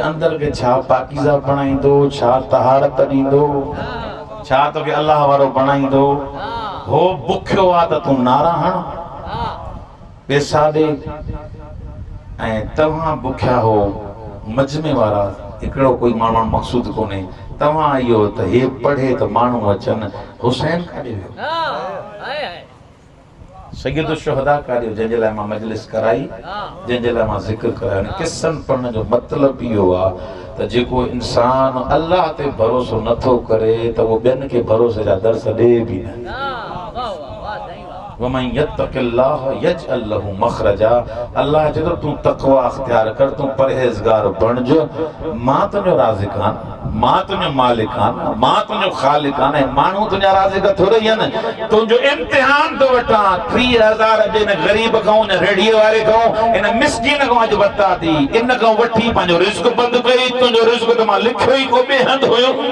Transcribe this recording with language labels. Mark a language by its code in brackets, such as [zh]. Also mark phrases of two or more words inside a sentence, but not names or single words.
[sd] अंदर खे छा पाकीज़ा बणाईंदो छा तहारत ॾींदो छा तोखे अलाह वारो बणाईंदो हो बुखियो आहे त तूं नारा हण पैसा ॾे ऐं तव्हां बुखिया हो मजमे वारा हिकिड़ो कोई माण्हू मक़सूद कोन्हे तव्हां इहो त हे पढ़े त माण्हू अचनि हुसैन काॾे वियो सैयद शुहदा काॾे जंहिंजे लाइ मां मजलिस कराई जंहिंजे लाइ मां ज़िक्र करायो किस्सनि पढ़ण जो मतिलबु इहो आहे त जेको इंसान अल्लाह ते भरोसो नथो करे त उहो ॿियनि खे भरोसे जा दर्स ॾे बि न [ar] ومن يتق الله يجعل له مخرجا [sd] अल्लाह चए थो तूं तक़वा अख्तियार कर तूं परहेज़गार बणिजो मां तुंहिंजो राज़िक़ आहियां मां तुंहिंजो मालिक आहियां मां तुंहिंजो ख़ालिक आहियां ऐं माण्हू तुंहिंजा राज़िक़ थोरे ई आहिनि तुंहिंजो इम्तिहान थो वठां 30,000 अॼु हिन ग़रीब खां हिन रेड़ीअ वारे खां हिन मिसकीन खां अॼु वरिता थी इन खां वठी पंहिंजो रिज़्क़ बंदि कई तुंहिंजो रिज़्क़ त मां लिखियो ई को ॿिए हंधि हुयो